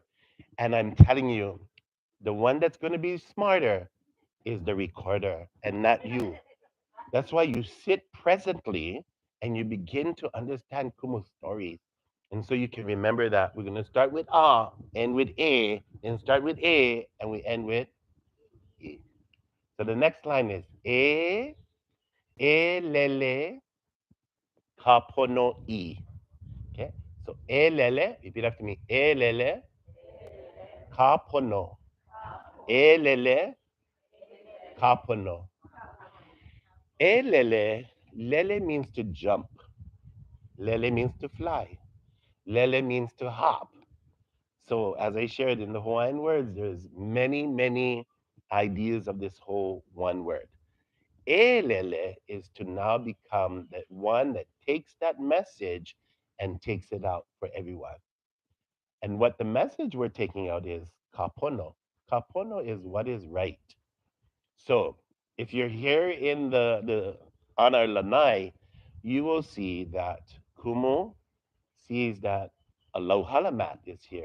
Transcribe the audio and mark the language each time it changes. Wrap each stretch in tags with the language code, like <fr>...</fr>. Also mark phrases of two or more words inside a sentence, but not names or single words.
<en>And I'm telling you, the one that's going to be smarter is the recorder and not you. That's why you sit presently and you begin to understand Kumu's stories. And so you can remember that we're going to start with end with A, and start with A, and we end with E. So the next line is</en> <haw>ʻElele ka pono I.</haw> <en>Okay? So ʻElele, repeat after me.</en> <haw>ʻElele ka pono ʻElele ka pono.</haw> <en>ʻElele, lele means to jump. Lele means to fly. Lele means to hop. So as I shared in the Hawaiian words, there's many, many ideas of this whole one word. ʻElele is to now become the one that takes that message and takes it out for everyone. And what the message we're taking out is kapono. Kapono is what is right. So if you're here in the on our lanai, you will see that Kumu sees that a Lauhala Map is here.</en>